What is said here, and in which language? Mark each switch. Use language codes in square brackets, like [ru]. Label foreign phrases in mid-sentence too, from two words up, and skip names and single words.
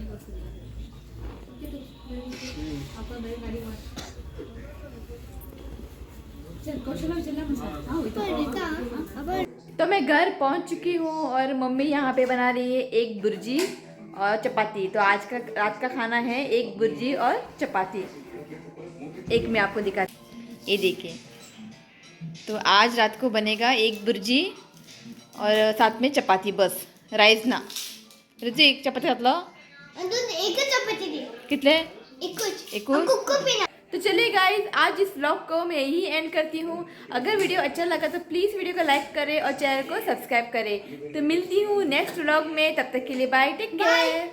[hi] तो मैं घर पहुंच चुकी हूँ और मम्मी यहाँ पे बना रही है एक बुर्जी और चपाती. तो आज का रात का खाना है एक बुर्जी और चपाती. एक मैं आपको दिखाती, ये देखिए. तो आज रात को बनेगा एक बुर्जी और साथ में चपाती, बस राईस ना. [kok] रुचि एक चपाती घातलं. कितले? एकूच. [hi] तो चलिए गाइज, आज इस व्लॉग को मैं यही एंड करती हूँ. अगर वीडियो अच्छा लगा तो प्लीज़ वीडियो को लाइक करें और चैनल को सब्सक्राइब करें. तो मिलती हूँ [en] next vlog [hi] में. तब तक के लिए [en] bye, take care.